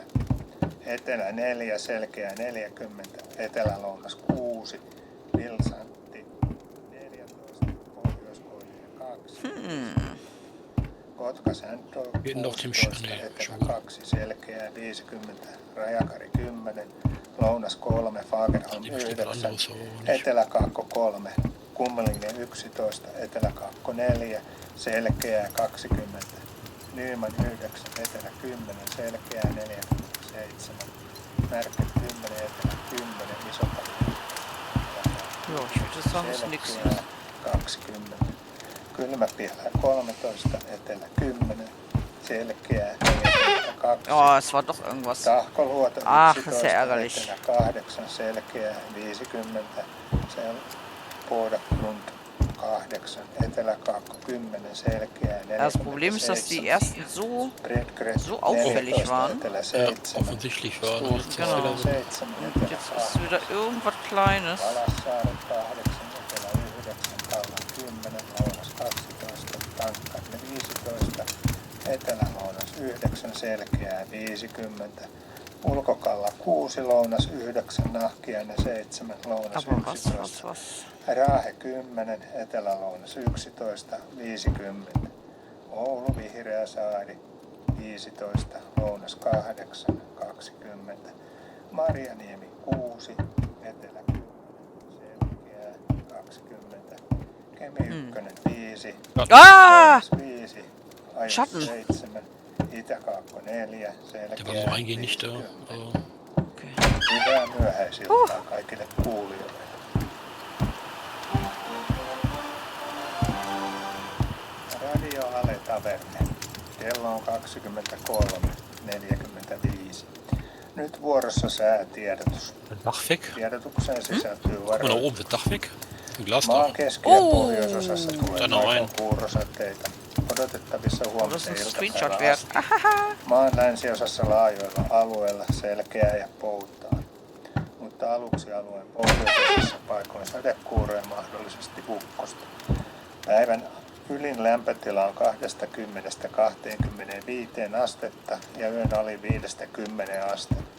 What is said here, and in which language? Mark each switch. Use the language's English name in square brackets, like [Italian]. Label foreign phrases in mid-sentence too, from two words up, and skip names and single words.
[Finnish] Etelä 4, selkeää 40, Etelä-Lounas 6, Vilsantti 14, Pohjois-Koillia 2. Kotka Säntro [German] Geht noch dem [Finnish] 16, [German] Schnee, [Finnish] Etelä [German] schon. [Finnish] 2, selkeää 50, Rajakari 10, Lounas 3, Fagerholm [German] Die besteht [Finnish] 9, [German] anderes so nicht. [Finnish] Etelä-Kaakko 3, Kummelingen 11, Etelä-Kaakko 4, selkeää 20, Nyman 9, Etelä 10, selkeää 47, Märket 10, Etelä 10, Iso-Pari [German] Ja, ich würde sagen, ist nix. [Finnish] selkeää 20, Kylmäpihlä 13, Etelä 10, selkeää 42, [German] Oh, es war doch irgendwas. [Finnish] Tahkoluoto [German] Ach, [Finnish] 11, [German] sehr ärgerlich. [Finnish] Etelä 8, selkeää 50, Pohjois-Grund 8, Etelä-Kaakko 10, selkeää 47. [German] Das Problem ist, dass die ersten so auffällig waren. [Finnish] Etelä [German] Ja, [Finnish] 7, [German] offensichtlich war das jetzt Genau. wieder so. [Finnish] 7, [German] Und jetzt ist wieder irgendwas Kleines. [Finnish] Valassaari 8, Etelä 9, Kallan 10, Lounas 12, Tankkarne 15, Etelä-Lounas 9, selkeää 50, Ulkokalla 6, Lounas 9, Nahkiainen 7, Lounas [German] Aber was, [Finnish] 11, [German] was? [Finnish] Raahe 10, Etelä-Lounas 11, 50, Oulu Vihreä saari 15, lounas 8, 20. Marjaniemi 6, etelä 10, selkeää 20. Kemi 1, 5, Ah! 5, ajos [German] Schatten. [Finnish] 7, Itä-Kaakko 4, [German] Der war [Finnish] selkeää [German] so eigentlich nicht da. [Finnish] 50. [German] Okay. [Finnish] Hyvää myöhäisiltaa kaikille kuulijoille. Radio Ale Taverne. Kello on 23:45. Nyt vuorossa säätiedotus. [German] Das Dach weg. [Finnish] Tiedotukseen sisältyy [German] Guck mal da [Finnish] varoitus. [German] oben, das Dach weg. Ein [Finnish] Maan [German] Glasdach. [Finnish] keski- ja pohjoisosassa tulee Tänä vain. noin kuurosateita. Odotettavissa [German] Das [Finnish] huomisen [German] ist ein [Finnish] iltapäivän [German] Screenshot wert. [Finnish] asti. Ahaha. Maan länsiosassa laajoilla alueilla selkeää ja poutaa, mutta aluksi alueen pohjoisosassa paikoin sadekuuroja mahdollisesti ukkosta. Päivän ylin lämpötila on 20–25 astetta ja yön ali 5–10 astetta.